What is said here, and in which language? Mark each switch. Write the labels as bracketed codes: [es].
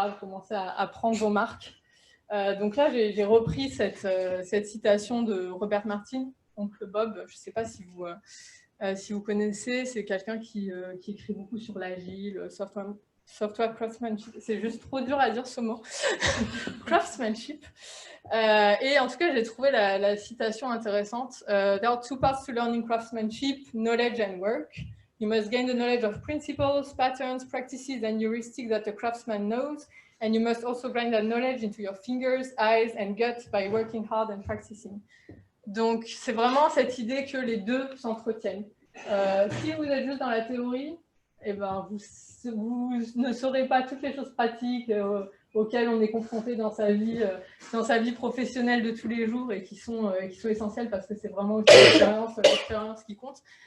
[fr] Vous commencez à prendre vos marques. Donc là, j'ai repris cette citation de Robert Martin, oncle Bob. Je ne sais pas si vous connaissez, c'est quelqu'un qui écrit beaucoup sur l'agile, software craftsmanship. C'est juste trop dur à dire ce mot. Craftsmanship. Et en tout cas, j'ai trouvé la citation intéressante. [en] There are two paths to learning craftsmanship, knowledge and work. You must gain the knowledge of principles, patterns, practices, and heuristics that a craftsman knows. And you must also grind that knowledge into your fingers, eyes, and gut by working hard and practicing. [fr] Donc, c'est vraiment cette idée que les deux s'entretiennent. Si vous êtes juste dans la théorie, eh ben, vous ne saurez pas toutes les choses pratiques auxquelles on est confronté dans sa vie professionnelle de tous les jours et qui sont essentielles parce que c'est vraiment aussi l'expérience qui compte.